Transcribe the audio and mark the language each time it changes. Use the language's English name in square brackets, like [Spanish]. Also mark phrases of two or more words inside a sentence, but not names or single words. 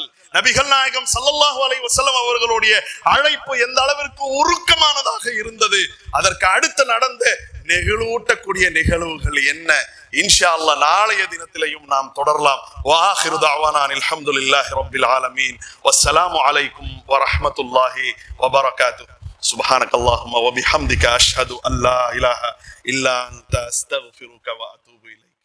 [Tamil] நபிகள் நாயகம் [Arabic] صلى الله عليه وسلم [Tamil] அவர்களுடைய அழைப்பு எந்த அளவிற்கு உருக்கமானதாக இருந்தது, அதற்கு அடுத்து நடந்த நெகிழூட்டக்கூடிய நிகழ்வுகள் என்ன? [Arabic] إن شاء الله [Tamil] நாளைய தினத்திலேயும் நாம் தொடரலாம். [Arabic] وآخر دعوانا الحمد لله رب العالمين. والسلام عليكم ورحمة الله وبركاته. سبحانك اللهم وبحمدك أشهد أن لا إله إلا أنت أستغفرك وأتوب إليك.